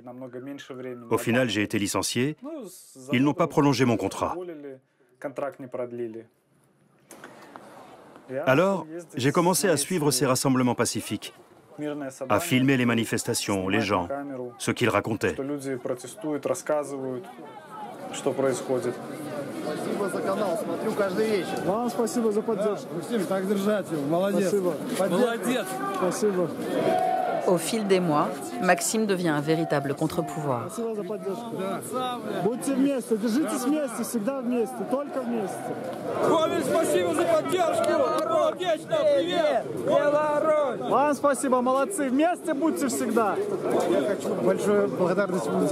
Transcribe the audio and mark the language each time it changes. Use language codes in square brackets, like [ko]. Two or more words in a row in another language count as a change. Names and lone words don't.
[fr] Au final, j'ai été licencié. Ils n'ont pas prolongé mon contrat. Alors, j'ai commencé à suivre ces rassemblements pacifiques, à filmer les manifestations, les gens, ce qu'ils racontaient. [ru] Спасибо за канал, смотрю каждый вечер. Вам спасибо за поддержку. Максим, так держать его, молодец. Спасибо. Молодец. Спасибо. [fr] Au fil des mois, Maxime devient un véritable contre-pouvoir. [ru] Спасибо за поддержку. Будьте вместе, держитесь вместе, всегда вместе, только вместе. Ковель, спасибо за поддержку. Отлично, привет. Беларусь. Вам спасибо, молодцы. Вместе будьте всегда. Я хочу большую благодарность вам.